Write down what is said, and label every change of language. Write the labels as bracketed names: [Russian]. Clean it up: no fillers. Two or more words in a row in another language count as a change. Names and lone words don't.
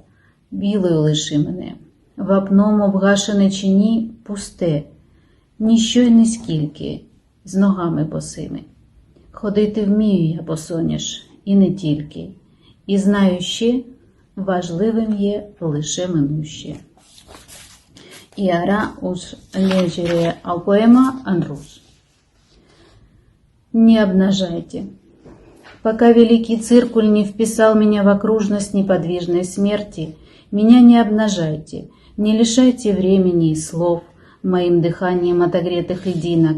[Ukrainian] Білою лиши мене, вапном обгашене чи ні, пусте, ніщо й ніскільки, з ногами босими. Ходити вмію я, босоніж, і не тільки, і знаю ще, важливим є лише минуще. [Catalan] Y ara us llegiré el poema en рус. [Russian] Не обнажайте. Пока великий циркуль не вписал меня в окружность неподвижной смерти, меня не обнажайте, не лишайте времени и слов моим дыханием отогретых льдинок.